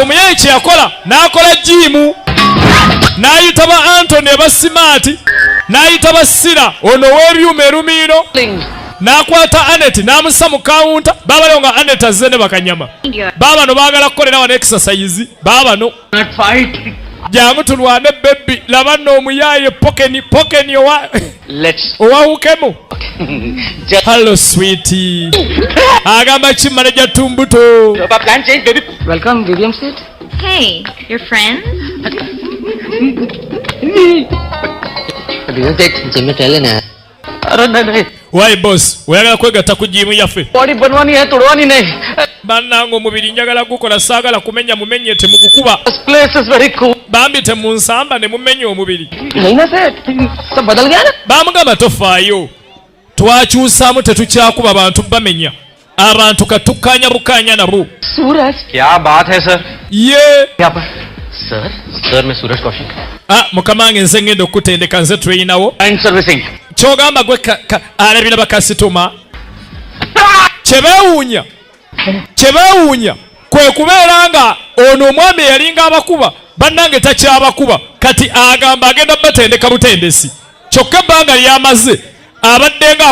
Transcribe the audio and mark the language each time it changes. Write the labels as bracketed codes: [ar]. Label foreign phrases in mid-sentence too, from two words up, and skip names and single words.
[lg] omuyayi kyeyakola n'akola jimu n'ayita ba Antono eba Smart n'ayita ba Sira ono w'ebyuma Erumino n'akwata Anet n'amussa mu kawunta baabalewo nga Anet azze ne bakanyama baabano baagala kukolera wano exercise baabano jangu tulwane bebbi laba nno omuyaye pokeni owawukemu [en] hallo sweetie [lg] agamba ki manager Tumbuto [en] Welcome, William Street. Hey, your friends? William Street, [hi] जिम में टहले ना अरे नहीं [lg] wayi boss oyagala kwegatta ku jimu yaffe [hi] बॉडी बनवानी है तोड़वानी नहीं [lg] bannange omubiri njagala gukola saagala kumenya mumenye temugukuba [en] This place is very cool [lg] bambi temunsamba ne mumenya omubiri [hi] नहीं ना सेठ सब बदल गया ना [lg] bamugamba tofaayo twakyusaamu tetukyakuba abantu bamenya abantu katukkaanya bukkaanya nabo [hi] सूरज क्या बात है सर [lg] ye [hi] यहाँ पर सर सर मैं सूरज कौशिक [lg] mukama wange nze ngenda okutendeka nze tulinawo [en] and servicing [lg] kyogamba gwe alabira bakasitoma kyebeewuunya kwe kubeera nga ono omwami yalinga abakuba bannange takyabakuba kati agamba agenda batendeka butendesi kyokka ebbanga lyamaze abadde nga